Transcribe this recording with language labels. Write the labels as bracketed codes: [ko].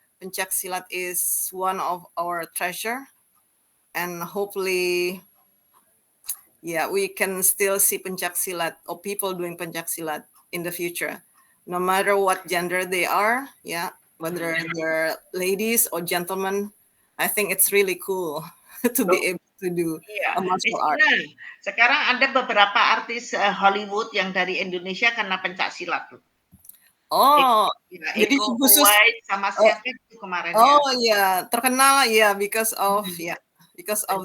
[en] Pencak silat is one of our treasure, and hopefully, yeah, we can still see pencak silat or people doing pencak silat in the future, no matter what gender they are. Yeah, whether they're ladies or gentlemen. I think it's really cool to be able to do [id] Iya, [en] a martial art. [id] Nah, sekarang ada beberapa artis Hollywood yang dari Indonesia kena pencak silat tuh. Oh, Ya, jadi Iko khusus. Uwais sama siapa itu kemarin ya? Oh ya, terkenal ya [en] because of because of